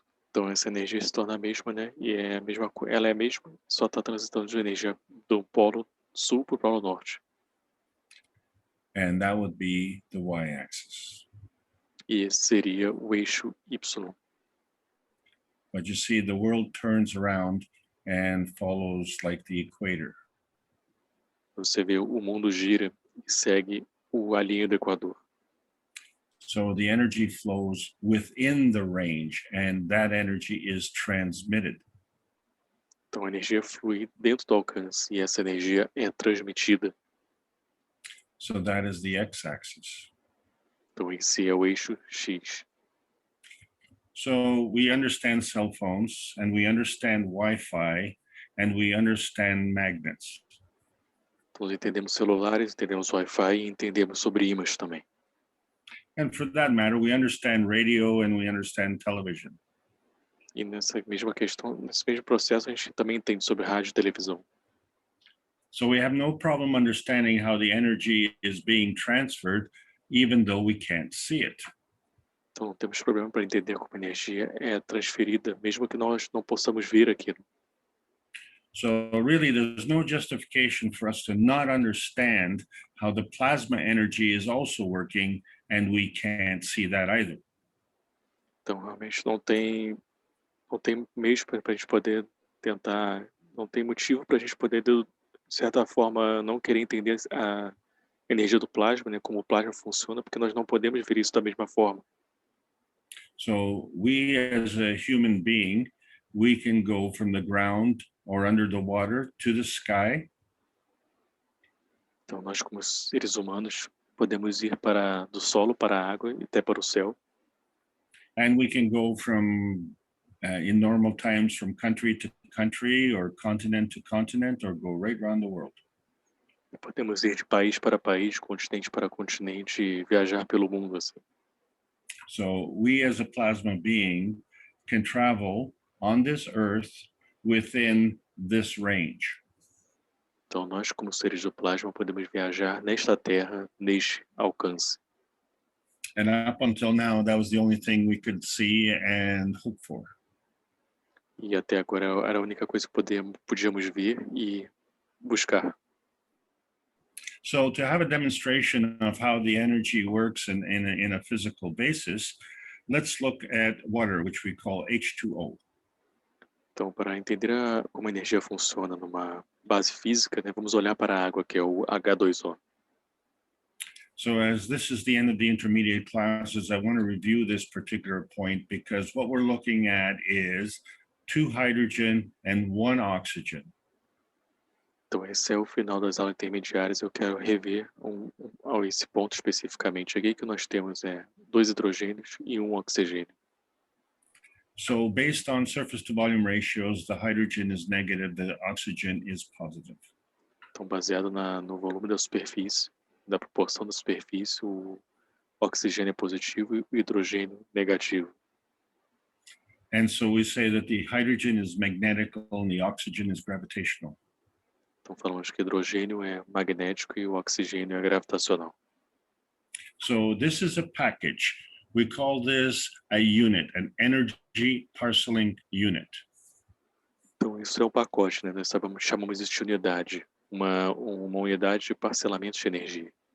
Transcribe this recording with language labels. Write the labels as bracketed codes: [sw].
[pt] Então essa energia se torna a mesma, né? E é a mesma, ela é a mesma, só está transitando de energia do polo sul para o polo norte. [en] And that would be the y-axis. [pt] E esse seria o eixo Y. [en] But you see, the world turns around and follows like the equator. [pt] Você vê o mundo gira e segue a linha do Equador. [en] So the energy flows within the range, and that energy is transmitted. [pt] Então a energia flui dentro do alcance e essa energia é transmitida. [en] So that is the x-axis. [pt] Então esse é o eixo X. [en] So we understand cell phones, and we understand Wi-Fi, and we understand magnets. [pt] Então nós entendemos celulares, entendemos Wi-Fi e entendemos sobre ímãs também. [en] And for that matter, we understand radio and we understand television. [pt] E nessa mesma questão, nesse mesmo processo, a gente também entende sobre rádio e televisão. [en] So we have no problem understanding how the energy is being transferred, even though we can't see it. [pt] Então não temos problema para entender como a energia é transferida, mesmo que nós não possamos ver aquilo. [en] So really, there's no justification for us to not understand how the plasma energy is also working, and we can't see that either. [pt] Então realmente não tem mesmo para a gente poder tentar, não tem motivo para a gente poder, de certa forma, não querer entender a energia do plasma, né, como o plasma funciona, porque nós não podemos ver isso da mesma forma. [en] So we as a human being, we can go from the ground or under the water to the sky. [pt] Então nós como seres humanos podemos ir do solo para a água e até para o céu. [en] And we can go from, in normal times, from country to country or continent to continent, or go right around the world. [pt] E podemos ir de país para país, continente para continente e viajar pelo mundo assim. [en] So we as a plasma being can travel on this earth within this range. [pt] Então nós como seres do plasma podemos viajar nesta terra, neste alcance. [en] And up until now, that was the only thing we could see and hope for. [pt] E até agora era a única coisa que podíamos ver e buscar. [en] So to have a demonstration of how the energy works in a physical basis, let's look at water, which we call H2O. [pt] Então, para entender como a energia funciona numa base física, né, vamos olhar para a água, que é o H2O. [en] So as this is the end of the intermediate classes, I want to review this particular point because what we're looking at is 2 hydrogen and 1 oxygen. [pt] Então, esse é o final das aulas intermediárias. Eu quero rever esse ponto especificamente. Aqui que nós temos 2 hidrogênios e 1 oxigênio. [en] So based on surface to volume ratios, the hydrogen is negative, the oxygen is positive. [pt] Então, baseado no volume da superfície, da proporção da superfície, o oxigênio é positivo e o hidrogênio negativo. [en] And so we say that the hydrogen is magnetical and the oxygen is gravitational. [pt] Então, falamos que o hidrogênio é magnético e o oxigênio é gravitacional. [en] So this is a package. We call this a unit, an energy parceling unit. [pt] Então, isso é um pacote, né? Nós chamamos isso de unidade, uma unidade de parcelamento de energia.